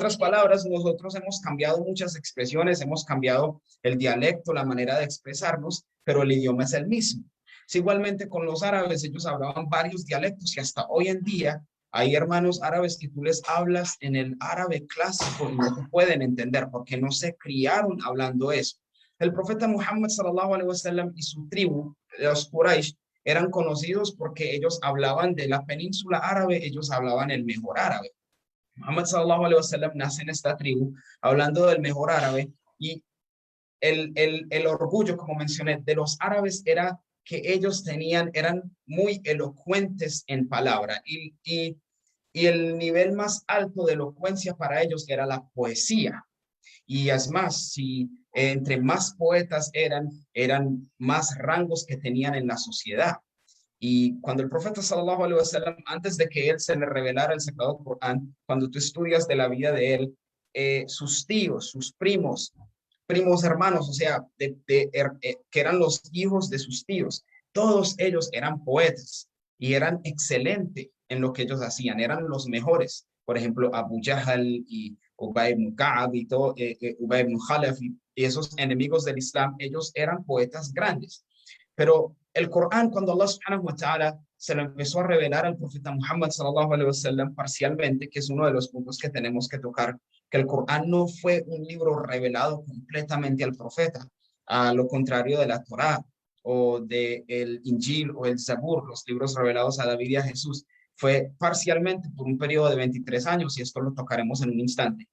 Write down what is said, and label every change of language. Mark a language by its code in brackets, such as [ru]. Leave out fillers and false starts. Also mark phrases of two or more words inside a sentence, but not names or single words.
[es] otras palabras, nosotros hemos cambiado muchas expresiones, hemos cambiado el dialecto, la manera de expresarnos, pero el idioma es el mismo. Sí, igualmente con los árabes, ellos hablaban varios dialectos y hasta hoy en día hay hermanos árabes que tú les hablas en el árabe clásico y no te pueden entender porque no se criaron hablando eso. El profeta Muhammad [ar] صلى الله عليه وسلم [es] y su tribu, los Quraysh, eran conocidos porque ellos hablaban de la península árabe, ellos hablaban el mejor árabe. Muhammad [ar] صلى الله عليه وسلم [es] nace en esta tribu hablando del mejor árabe, y el orgullo, como mencioné, de los árabes era que ellos eran muy elocuentes en palabra, y el nivel más alto de elocuencia para ellos era la poesía. Y es más, si entre más poetas eran más rangos que tenían en la sociedad. Y cuando el profeta [ar] صلى الله عليه وسلم, [es] antes de que él se le revelara el Sagrado Corán, cuando tú estudias de la vida de él, sus tíos, sus primos hermanos, o sea, que eran los hijos de sus tíos, todos ellos eran poetas y eran excelentes en lo que ellos hacían, eran los mejores. Por ejemplo, Abu Jahl y Ubay ibn Ka'ab y todo, Ubay ibn Khalaf y esos enemigos del Islam, ellos eran poetas grandes. Pero el Corán, cuando Allah [ar] سبحانه وتعالى [es] se lo empezó a revelar al profeta Muhammad [ar] صلى الله عليه وسلم [es] parcialmente, que es uno de los puntos que tenemos que tocar, que el Corán no fue un libro revelado completamente al profeta, a lo contrario de la Torá o del Injil o el Zabur, los libros revelados a David y a Jesús, fue parcialmente por un periodo de 23 años, y esto lo tocaremos en un instante.